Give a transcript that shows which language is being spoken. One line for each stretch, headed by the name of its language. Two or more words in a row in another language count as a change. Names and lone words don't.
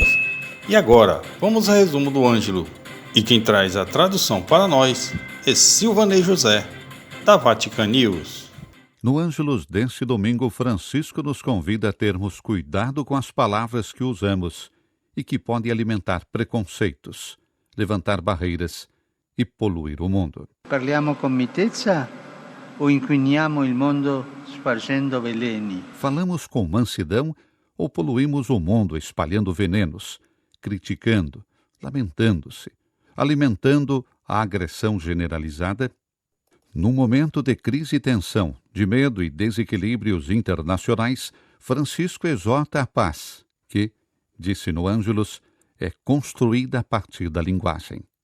Portuguese: E agora, vamos ao resumo do Ângelo. E quem traz a tradução para nós é Silvanei José, da Vatican News. No Ângelus deste domingo, Francisco nos convida a termos cuidado com as palavras que usamos e que podem alimentar preconceitos, levantar barreiras e poluir o mundo.
Italian: Parliamo con mitezza o inquiniamo il mondo spargendo veleni?
Portuguese: Falamos com mansidão ou poluímos o mundo espalhando venenos, criticando, lamentando-se, alimentando a agressão generalizada? Num momento de crise e tensão, de medo e desequilíbrios internacionais, Francisco exorta a paz, que, disse no Ângelus, é construída a partir da linguagem.